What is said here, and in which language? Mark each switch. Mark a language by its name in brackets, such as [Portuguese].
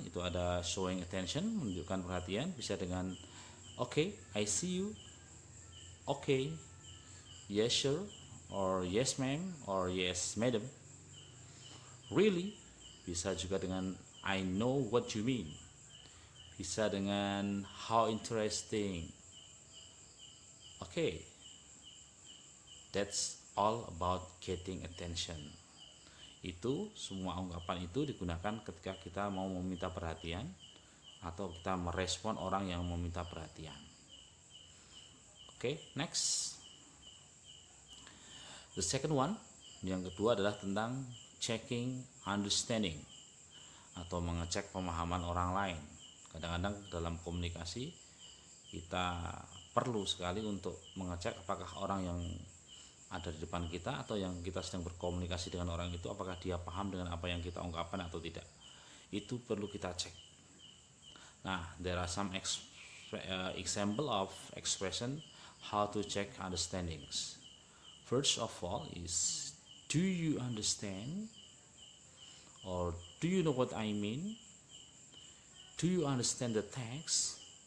[Indonesian] Itu ada [English] showing attention, [Indonesian] menunjukkan perhatian. Bisa dengan [English] okay, I see you, okay, yes sir, or yes ma'am, or yes madam, really. [Indonesian] Bisa juga dengan [English] I know what you mean. [Indonesian] Bisa dengan [English] how interesting. Okay, that's all about getting attention. [Indonesian] Itu semua ungkapan itu digunakan ketika kita mau meminta perhatian atau kita merespon orang yang meminta perhatian. [English] Okay, next. The second one, [Indonesian] yang kedua adalah tentang [English] checking understanding [Indonesian] atau mengecek pemahaman orang lain. Kadang-kadang dalam komunikasi kita perlu sekali untuk mengecek apakah orang yang ada di depan kita atau yang kita sedang berkomunikasi dengan orang itu, apakah dia paham dengan apa yang kita ungkapkan atau tidak. Itu perlu kita cek. [English] Nah, there are some example of expression how to check understandings. First of all is, do you understand? Or do you know what I mean? Do you understand the text?